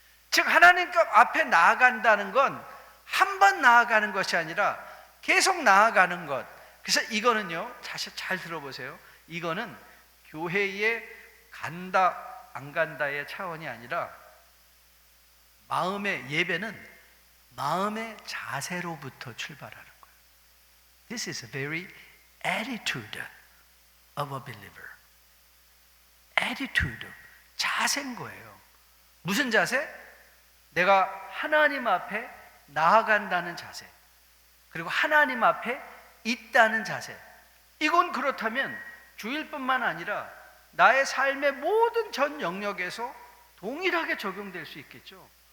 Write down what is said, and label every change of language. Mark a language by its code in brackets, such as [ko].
[ko] 즉 하나님 앞에 나아간다는 건 한 번 나아가는 것이 아니라 계속 나아가는 것. 그래서 이거는요, 다시 잘 들어보세요. 이거는 교회에 간다 안 간다의 차원이 아니라 마음의 예배는 마음의 자세로부터 출발하는 거예요. [en] This is a very attitude of a believer. [ko] attitude, 자세인 거예요. 무슨 자세? 내가 하나님 앞에 나아간다는 자세, 그리고 하나님 앞에 있다는 자세. 이건 그렇다면 주일뿐만 아니라 나의 삶의 모든 전 영역에서 동일하게 적용될 수 있겠죠.